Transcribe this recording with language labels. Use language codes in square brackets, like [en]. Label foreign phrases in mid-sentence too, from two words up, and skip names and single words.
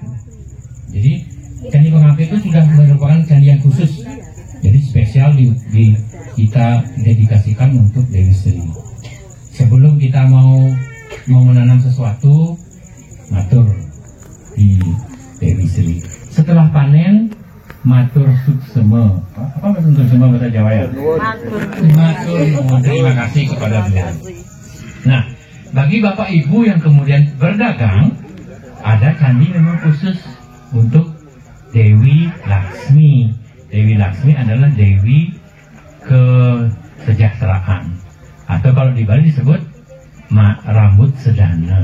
[id] Jadi candi pengapit itu sudah merupakan candi yang khusus, jadi spesial kita dedikasikan untuk Dewi Sri. Sebelum kita mau menanam sesuatu, matur di Dewi Sri. Setelah panen, [ban] matur suksema. [id] Apa [ban] matur suksema [id] bahasa Jawa ya? [jv] Matur nuwun, [id] terima kasih kepada beliau. Nah, bagi bapak ibu yang kemudian berdagang, ada candi memang khusus untuk Dewi Laksmi. Dewi Laksmi adalah Dewi kesejahteraan, atau kalau di Bali disebut rambut sedana.